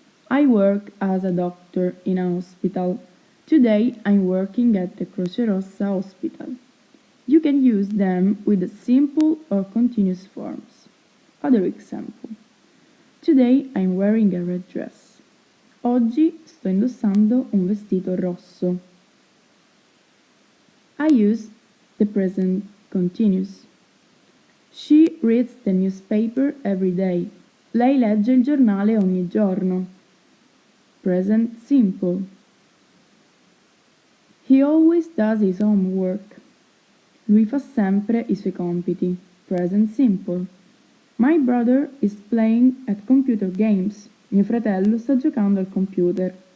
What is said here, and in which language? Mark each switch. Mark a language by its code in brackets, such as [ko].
[en] I work as a doctor in a hospital. Today I'm working at the Croce Rossa Hospital. You can use them with simple or continuous forms. Other example. Today I'm wearing a red dress. [it] Oggi sto indossando un vestito rosso. [en] I use the present continuous. She reads the newspaper every day. [it] Lei legge il giornale ogni giorno. [en] Present simple. He always does his homework. [it] Lui fa sempre i suoi compiti. [en] Present simple. My brother is playing at computer games. [it] Mio fratello sta giocando al computer.